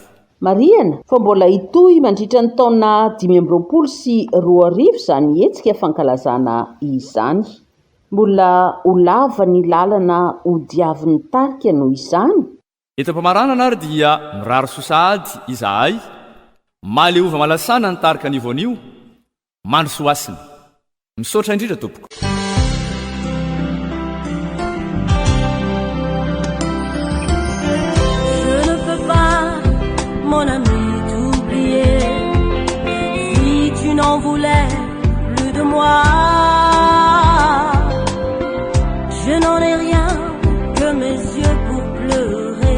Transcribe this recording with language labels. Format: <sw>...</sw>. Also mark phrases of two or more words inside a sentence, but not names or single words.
<mg>Mariana, fa mbola itoy mandritra ny taona 2020 sy 2020 izany hetsika fankalazana izany. Mbola ho lava ny lalana ho diavin'ny tarika noho izany. Eto am-pamaranana ary dia mirary sosahady izahay maleova malasana ny tarika ny voanio mandrosoasiny. Misaotra indrindra tompoko.</mg> <fr>Mon ami, t'oublier si tu n'en voulais plus de moi. Je n'en ai rien que mes yeux pour pleurer.</fr>